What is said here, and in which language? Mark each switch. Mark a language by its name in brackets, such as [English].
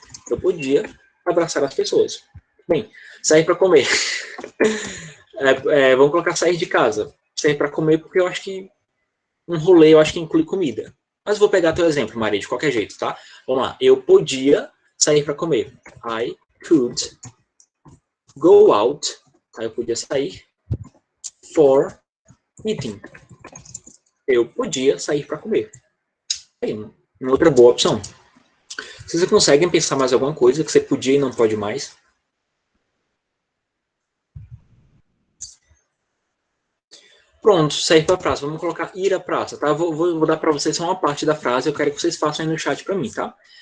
[Portuguese] Eu podia abraçar as pessoas. Bem, sair para comer. Vamos colocar sair de casa. Sair para comer, porque eu acho que um rolê, eu acho que inclui comida. Mas vou pegar teu exemplo, Maria, de qualquer jeito, tá? Vamos lá. Eu podia sair para comer. [English] I could go out. [Portuguese] Aí eu podia sair [English] for eating. [Portuguese] Eu podia sair para comer. Aí, uma outra boa opção. Vocês conseguem pensar mais alguma coisa que você podia e não pode mais? Pronto, sair para a praça. Vamos colocar ir à praça, tá? Vou dar para vocês só uma parte da frase. Eu quero que vocês façam aí no chat para mim, tá?